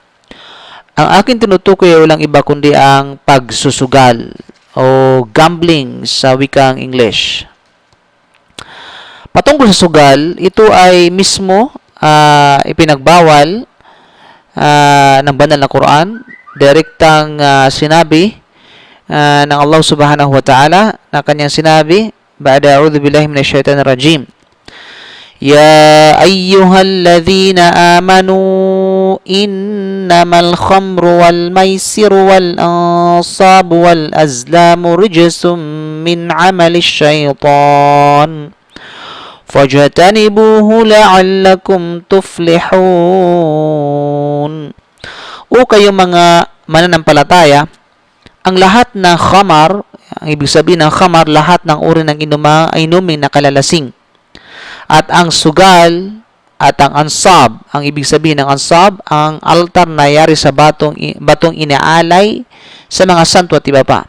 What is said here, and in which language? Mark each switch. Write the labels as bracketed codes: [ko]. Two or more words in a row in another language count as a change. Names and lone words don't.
[tl] Ang aking tinutukoy ay walang iba kundi ang pagsusugal o gambling sa wikang English. Patungkol sa sugal, ito ay mismo ipinagbawal ng banal na Quran. Direktang sinabi ng Allah [ar] سبحانه وتعالى [tl] na kanyang sinabi, [ar] بعد أعوذ بالله من الشيطان الرجيم. يا أيها الذين آمنوا إنما الخمر والميسر والأنصاب والأزلام رجس من عمل الشيطان فاجتنبوه لعلكم تفلحون. [tl] O kayo mga mananampalataya, ang lahat ng khamar, ang ibig sabihin ng khamar, lahat ng uri ng inumin na kalalasing. At ang sugal at ang ansab, ang ibig sabihin ng ansab, ang altar na yari sa batong inaalay sa mga santo at iba pa.